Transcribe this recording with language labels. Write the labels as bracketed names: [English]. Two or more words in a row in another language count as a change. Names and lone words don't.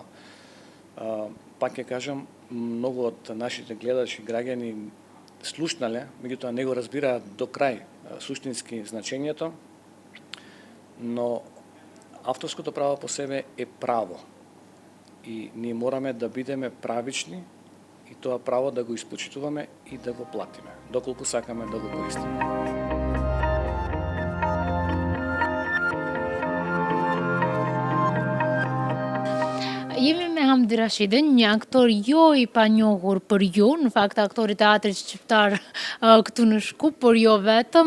[Macedonian] Пак ќе кажам, многу од нашите гледачи граѓани слушнале, меѓутоа не го разбираат до крај суштински значењето, но авторското право по себе е право. И ние мораме да бидеме правични и тоа право да го испочитуваме и да го платиме, доколку сакаме да го користиме. [Albanian] Jemi me Hamdi Rashidin, një aktor jo i panjohur për ju, në fakt aktor i teatrit shqiptar këtu në Shkup, por jo vetëm.